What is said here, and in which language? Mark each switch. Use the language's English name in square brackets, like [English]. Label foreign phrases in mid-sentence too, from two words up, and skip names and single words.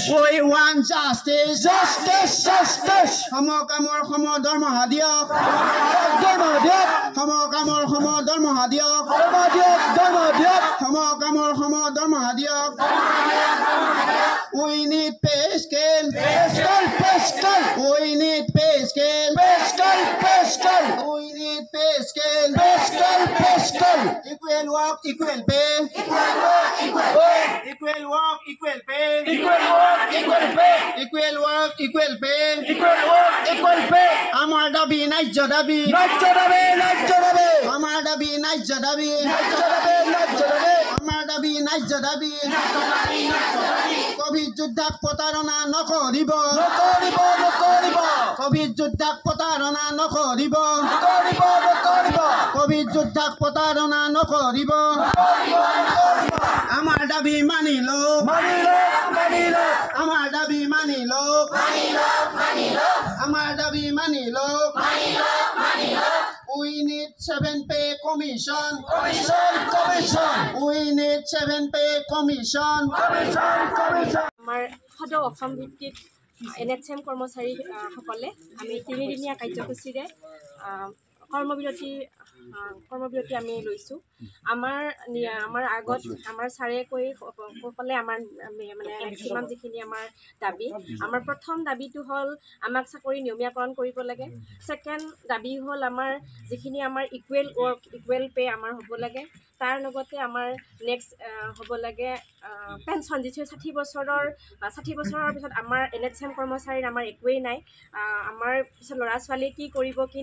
[English] We want justice, justice, justice. [Assamese] সমকামৰ দৰমহা দিয়ক দৰমহা দিয়ক সমকামৰ দৰমহা দিয়ক সমকামৰ দৰমহা দিয়ক [English] We need pay scale We need pay scale We need pay scale Equal work, equal pay Equal work, equal pay. Equal work, equal pay. Equal work, equal pay. Equal work, equal pay. [Assamese] আমাৰ দাবী, ন্যায্য দাবি. ন্যায্য দাবি, ন্যায্য দাবি. আমাৰ দাবী, ন্যায্য দাবি. ন্যায্য দাবি, ন্যায্য দাবি. আমাৰ দাবী, ন্যায্য দাবি. ন্যায্য দাবি, ন্যায্য দাবি. কভিড যোদ্ধাক প্ৰতাৰণা নকৰিব. নকৰিব, নকৰিব. কভিড যোদ্ধাক প্ৰতাৰণা নকৰিব. নকৰিব, নকৰিব. কভিড যোদ্ধাক প্ৰতাৰণা নকৰিব. নকৰিব, নকৰিব. আমাৰ দাবী মানি লওক আমাৰ দাবী মানি লওক আমাৰ দাবী মানি লওক [English] We need 7 pay commission We need 7 pay commission [Assamese] আমাৰ সদৌ অসম ভিত্তিক NHM কৰ্মচাৰী সকলে আমি 3দিনীয়া কাৰ্যসূচীৰে কৰ্মবিৰতি আমি লৈছোঁ আমাৰ আগত আমাৰ ছাৰে ক'লে আমাৰ মানে মেক্সিমাম যিখিনি আমাৰ দাবী আমাৰ প্ৰথম দাবীটো হ'ল আমাক চাকৰি নিয়মীয়াকৰণ কৰিব লাগে ছেকেণ্ড দাবী হ'ল আমাৰ যিখিনি আমাৰ [English] equal work equal pay [Assamese] আমাৰ হ'ব লাগে তাৰ লগতে আমাৰ নেক্সট হ'ব লাগে পেঞ্চন যিটো 60 বছৰৰ পিছত আমাৰ NHM কৰ্মচাৰীৰ আমাৰ একোৱেই নাই আমাৰ পিছত ল'ৰা ছোৱালী কি কৰিব কি